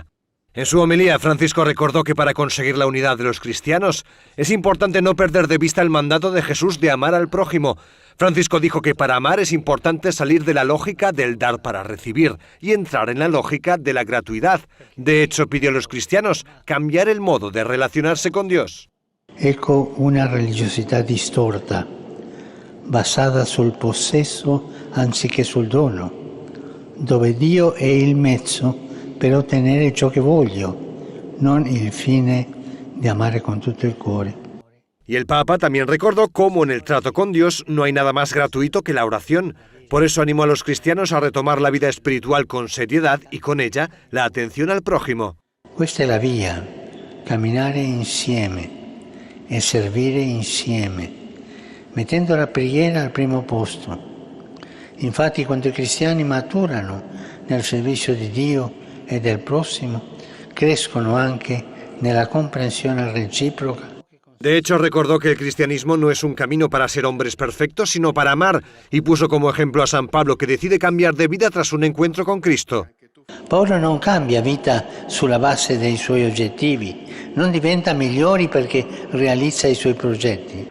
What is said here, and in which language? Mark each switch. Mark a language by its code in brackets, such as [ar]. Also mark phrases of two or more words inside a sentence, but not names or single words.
[es] En su homilía, Francisco recordó que para conseguir la unidad de los cristianos es importante no perder de vista el mandato de Jesús de amar al prójimo. Francisco dijo que para amar es importante salir de la lógica del dar para recibir y entrar en la lógica de la gratuidad. De hecho, pidió a los cristianos cambiar el modo de relacionarse con Dios. [it] Ecco una religiosità distorta, basata sul possesso anziché sul dono, dove Dio è il mezzo per ottenere ciò che voglio, non il fine di amare con tutto il cuore. [es] Y el Papa también recordó cómo en el trato con Dios no hay nada más gratuito que la oración. Por eso animó a los cristianos a retomar la vida espiritual con seriedad y con ella la atención al prójimo. [it] Questa è la via, camminare insieme e servire insieme, mettendo la preghiera al primo posto. Infatti, quando i cristiani maturano nel servizio di Dio e del prossimo, crescono anche nella comprensione reciproca [es] De hecho, recordó que el cristianismo no es un camino para ser hombres perfectos, sino para amar, y puso como ejemplo a San Pablo, que decide cambiar de vida tras un encuentro con Cristo. [it] Paolo non cambia vita sulla base dei suoi obiettivi, non diventa migliore perché realizza i suoi progetti.